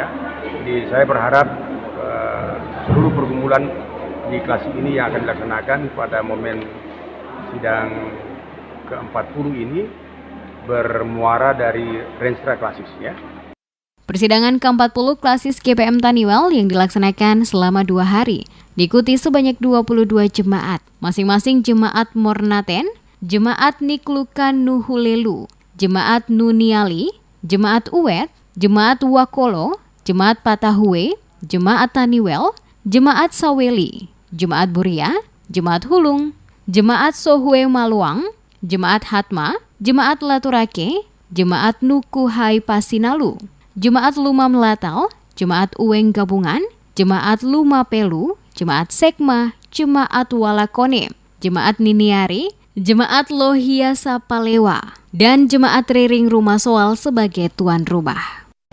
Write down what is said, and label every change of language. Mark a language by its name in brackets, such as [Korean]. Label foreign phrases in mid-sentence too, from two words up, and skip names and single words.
[Indonesian] Jadi saya berharap seluruh pergumulan di kelas ini yang akan dilaksanakan pada momen sidang ke-40 ini bermuara dari Renstra Klasis, ya. Persidangan ke-40 Klasis GPM Taniwel yang dilaksanakan selama 2 hari diikuti sebanyak 22 jemaat, masing-masing Jemaat Mornaten, Jemaat Niklukan Nuhulelu, Jemaat Nuniali, Jemaat Uwet, Jemaat Wakolo, Jemaat Patahue, Jemaat Taniwel, Jemaat Saweli, Jemaat Buria, Jemaat Hulung, Jemaat Sohue Maluang, Jemaat Hatma, Jemaat Laturake, Jemaat Nukuhai Pasinalu, Jemaat Luma Melatal, Jemaat Uweng Gabungan, Jemaat Luma Pelu, Jemaat Sekma, Jemaat Walakone, Jemaat Niniari, Jemaat Lohia Sapalewa, dan Jemaat Riring Rumah Soal sebagai tuan rumah.